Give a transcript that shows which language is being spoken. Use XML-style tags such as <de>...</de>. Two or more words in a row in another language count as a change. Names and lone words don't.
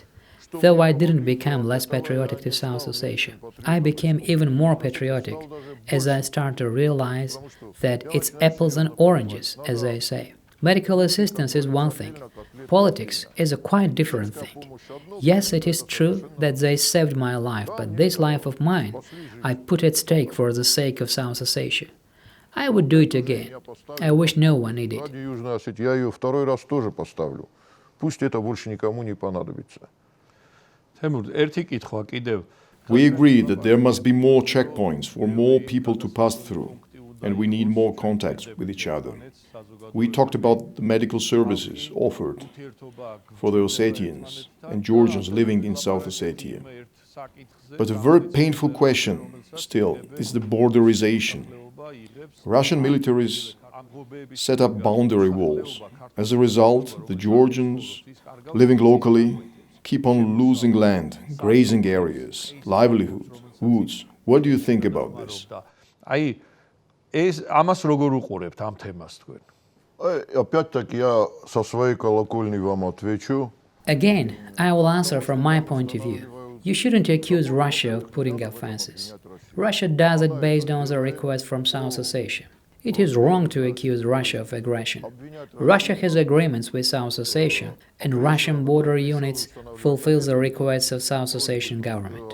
<en>Though I didn't become less patriotic to South Ossetia, I became even more patriotic as I started to realize that it's apples and oranges, as they say. Medical assistance is one thing. Politics is a quite different thing. Yes, it is true that they saved my life, but this life of mine I put at stake for the sake of South Ossetia. I would do it again. I wish no one needed it.</en> <ru>Ради Южной Осетии я ее второй раз тоже поставлю. Пусть это больше никому не понадобится.</ru> <ka>თემურ, ერთი კითხვა კიდევ.</ka> <en>We agree that there must be more checkpoints for more people to pass through, and we need more contacts with each other. We talked about the medical services offered for the Ossetians and Georgians living in South Ossetia. But a very painful question still is the borderization. Russian militaries set up boundary walls. As a result, the Georgians living locally keep on losing land, grazing areas, livelihood, woods. What do you think about this?</en> <ka>აი ეს ამას როგორ უყურებთ ამ თემას თქვენ?</ka> <ru>Опять-таки я со своей колокольни вам отвечу.</ru> <en>Again, I will answer from my point of view. You shouldn't accuse Russia of putting up fences. Russia does it based on the request from South Ossetia. It is wrong to accuse Russia of aggression. Russia has agreements with South Ossetia, and Russian border units fulfill the requests of South Ossetian government.</en>